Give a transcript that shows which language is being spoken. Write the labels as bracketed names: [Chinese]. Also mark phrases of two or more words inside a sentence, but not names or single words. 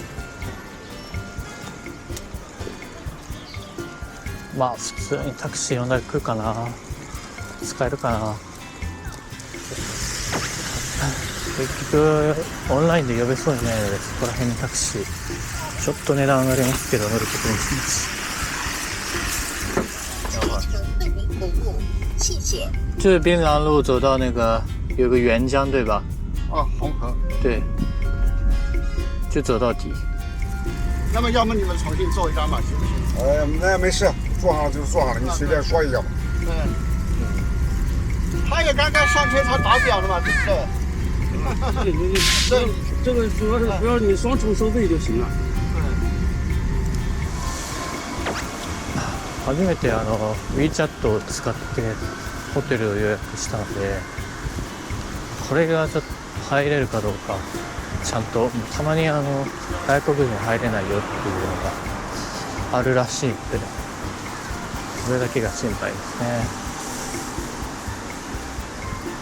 [Japanese] 普通にタクシー呼んだら来るかな、使えるかな。結局オンラインで呼べそうにないので、そこら辺にタクシーちょっと値段上がりますけど乗ることにします。 [Chinese] 就是槟榔路走到那个有个沅江对吧？红河。对，就走到底。那么要么你们重新做一张嘛，行不行？那没事，做好了就做好了，你随便说一下吧。他也刚刚上车才打表的嘛，对不对？这个主要是不要你双重收费就行了。 [Japanese] 初めてWeChat を使ってホテルを予約したので、これがちょっと入れるかどうか、ちゃんとたまに外国人入れないよっていうのがあるらしいので、それだけが心配ですね。